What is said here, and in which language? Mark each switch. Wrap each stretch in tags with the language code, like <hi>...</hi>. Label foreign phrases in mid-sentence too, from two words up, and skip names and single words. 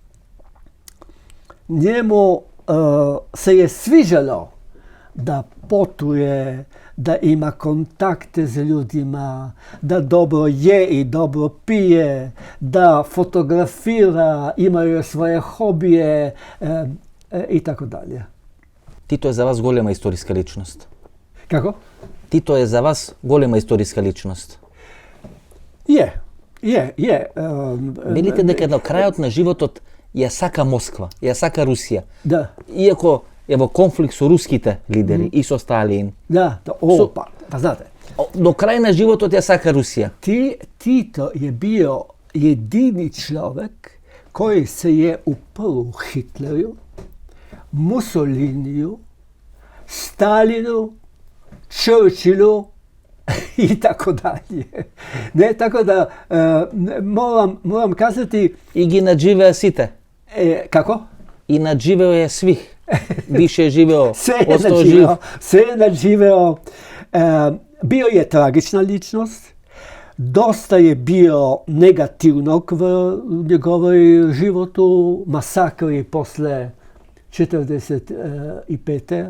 <hr>Njemu se je sviđalo da potuje, da ima kontakte s ljudima, da dobro je i dobro pije, da fotografira, imaju svoje hobije i tako dalje.</hr> <mk>Tito je za vas голема историска личност.</mk> <hr>Kako?</hr> <mk>Tito je za vas голема историска личност.</mk> <hr>Je.</hr> <mk>Велите дека до крајот на животот ја сака Москва, ја сака Русија.</mk> <hr>Da.</hr> <mk>Иако е во конфликт со руските лидери и со Сталин.</mk> <hr>Da, pa znate.</hr> <mk>До крај на животот ја сака Русија.</mk> <hr>Tito je bio jedini čovjek koji se je uprl Hitleru, Mussoliniju, Stalinu, Churchillu i tako dalje. Ne, tako da moram kazati...</hr> <mk>И ги надживеа сите.</mk> <hr>Kako? И надживео е свих. Više je živeo, Sve je nadživeo. Bio je tragična ličnost. Dosta je bio negativnog v njegovoj životu. Masakri posle 45.</hr>